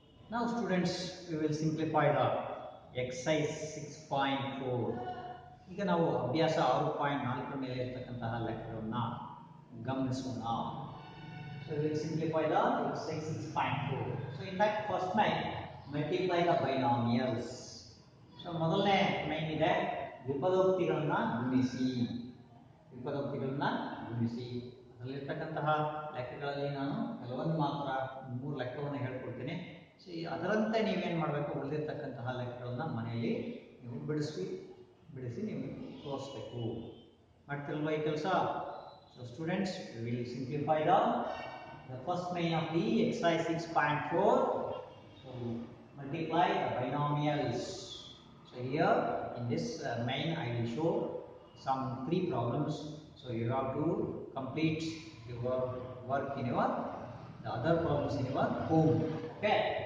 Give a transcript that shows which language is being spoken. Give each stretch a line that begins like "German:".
English: Now students, we will simplify the exercise 6.4.
Kannada: ಈಗ ನಾವು ಅಭ್ಯಾಸ 6.4 ಮೇಲೆ ಇರತಕ್ಕಂತಹ ಲೆಕ್ಕಗಳನ್ನು ಗಮನಿಸೋಣ.
English: So we will simplify the exercise 6.4. So in that first main multiply the binomials.
Kannada: So ಮೊದಲನೇ main ಇದೆ ವಿಪದೋಕ್ತಿಗಳನ್ನು ಗುಣಿಸಿ. ವಿಪದೋಕ್ತಿಗಳನ್ನು ಗುಣಿಸಿ ಅದರಲ್ಲಿರ್ತಕ್ಕಂತಹ ಲೆಕ್ಕಗಳಲ್ಲಿ ನಾನು ಕೆಲವೊಂದು ಮಾತ್ರ 3 ಲೆಕ್ಕವನ್ನು ಹೇಳ್ಕೊಡ್ತೀನಿ. ಅದರಂತೆ ನೀವೇನು ಮಾಡಬೇಕು ಉಳಿದಿರ್ತಕ್ಕಂತಹ ಲೆಕ್ಕಗಳನ್ನ ಮನೆಯಲ್ಲಿ ನೀವು ಬಿಡಿಸಿ ನೀವು ತೋರಿಸ್ಬೇಕು. ಮಾಡ್ತಿರಲ್ವ ಈ ಕೆಲಸ?
English: So students we will simplify the first main of the exercise 6.4. So multiply the binomials. So here in this main I will show some 3 problems. So you have to complete your work in your the other problems in your home. Okay.